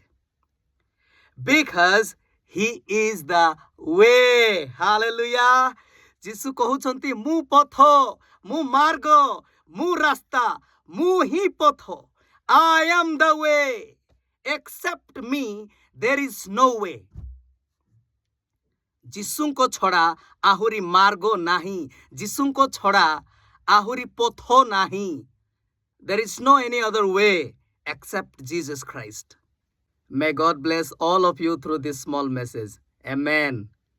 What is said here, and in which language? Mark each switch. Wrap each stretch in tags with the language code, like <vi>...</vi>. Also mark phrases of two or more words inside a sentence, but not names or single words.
<en>because he is the way। ହାଲେଲୁୟା।</en> <or>ଯୀଶୁ କହୁଛନ୍ତି ମୁଁ ପଥ, ମୁଁ ମାର୍ଗ, ମୁଁ ରାସ୍ତା, ମୁଁ ହିଁ ପଥ।</or> <en>I am the way, except me there is no way।</en> <or>ଯୀଶୁଙ୍କ ଛଡ଼ା ଆହୁରି ମାର୍ଗ ନାହିଁ, ଯୀଶୁଙ୍କ ଛଡ଼ା ଆହୁରି ପଥ ନାହିଁ।</or> <en>There is no any other way except Jesus Christ। May God bless all of you through this small message। Amen।</en>